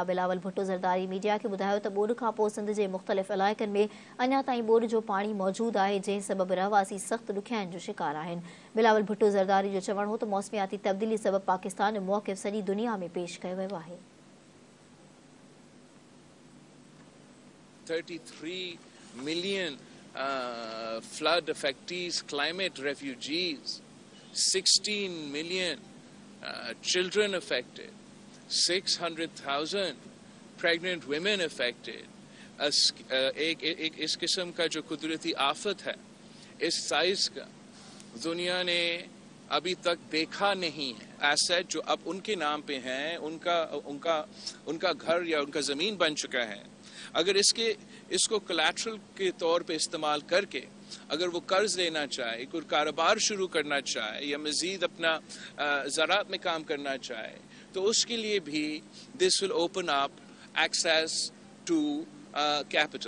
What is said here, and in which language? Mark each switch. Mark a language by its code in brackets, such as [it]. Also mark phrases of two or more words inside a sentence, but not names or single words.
[sd] बिलावल भुट्टो ज़रदारी मीडिया खे ॿुधायो त ॿोॾि खां पोइ सिंध जे मुख़्तलिफ़ इलाइक़नि में अञा ताईं ॿोॾि जो पाणी मौजूदु आहे, जंहिं सबबि रहवासी सख़्तु ॾुखियाईनि जो शिकार आहिनि। बिलावल भुट्टो ज़रदारी जो चवण हो त मौसमियाती तब्दीली सबबि पाकिस्तान जो मौक़िफ़ सॼी दुनिया में पेश कयो वियो आहे। [en] 33 million flood affectees, climate refugees, 16 million children affected, 600,000 pregnant women affected. [ur] ایک اس قسم کا جو قدرتی آفت ہے، اس سائز کا دنیا نے ابھی تک دیکھا نہیں ہے. ایسیٹ جو اب ان کے نام پہ ہیں، ان کا گھر یا ان کا زمین بن چکا ہے، اگر اس کو کولیٹرل کے طور پہ استعمال کر کے اگر وہ قرض لینا چاہے، کوئی کاروبار شروع کرنا چاہے یا مزید اپنا زراعت میں کام کرنا چاہے، تو اس کے لیے بھی [en] this will open up access to capital.